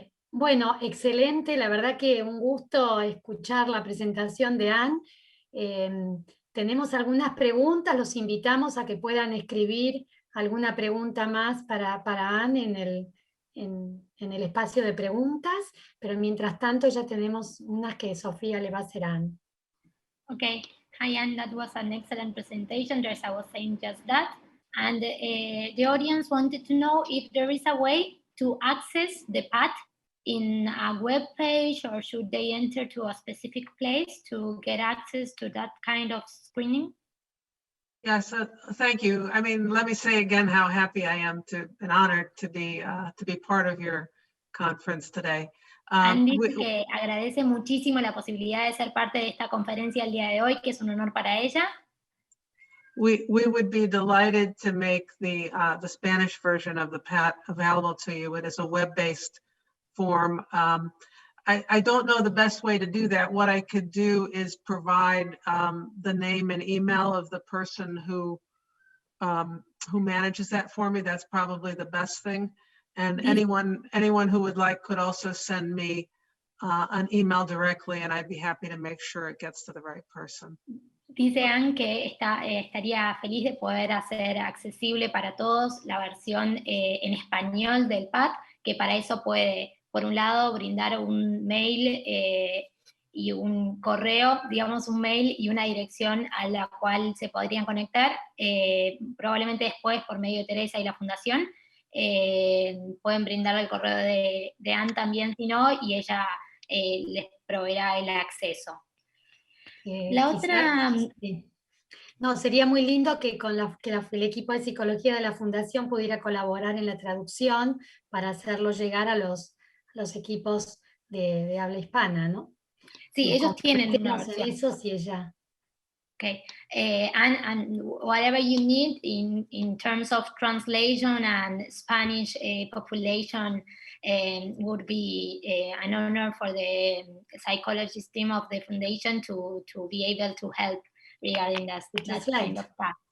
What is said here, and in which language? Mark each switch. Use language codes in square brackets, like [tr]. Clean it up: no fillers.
[es] Bueno, excelente, la verdad que un gusto escuchar la presentación de Anne. Tenemos algunas preguntas, los invitamos a que puedan escribir alguna pregunta más para Anne en el espacio de preguntas, pero mientras tanto ya tenemos unas que Sofía le va a hacer a Anne. [en] Okay, hi Anne, that was an excellent presentation, as I was saying just that. And the audience wanted to know if there is a way to access the PAT in a web page, or should they enter to a specific place to get access to that kind of screening? Yes, thank you. I mean, let me say again how happy I am and honored to be part of your conference today. [es] Anne dice que agradece muchísimo la posibilidad de ser parte de esta conferencia el día de hoy, que es un honor para ella. [en] We would be delighted to make the Spanish version of the PAT available to you. It is a web-based form. I don't know the best way to do that. What I could do is provide the name and email of the person who manages that for me. That's probably the best thing. And anyone who would like could also send me an email directly, and I'd be happy to make sure it gets to the right person. [es] Dice Anne que estaría feliz de poder hacer accesible para todos la versión en español del PAT, que para eso puede, por un lado, brindar un mail y un correo, digamos un mail y una dirección a la cual se podrían conectar, probablemente después por medio de Teresa y la Fundación. Pueden brindar el correo de Anne también, si no, y ella les proveerá el acceso. La otra... Sí. No, sería muy lindo que el equipo de psicología de la Fundación pudiera colaborar en la traducción para hacerlo llegar a los equipos de habla hispana, ¿no? Sí, ellos tienen una versión. Eso sí, ella. [en] Okay, and whatever you need in terms of translation and Spanish population would be an honor for the psychologist team of the foundation to be able to help regarding that kind of stuff.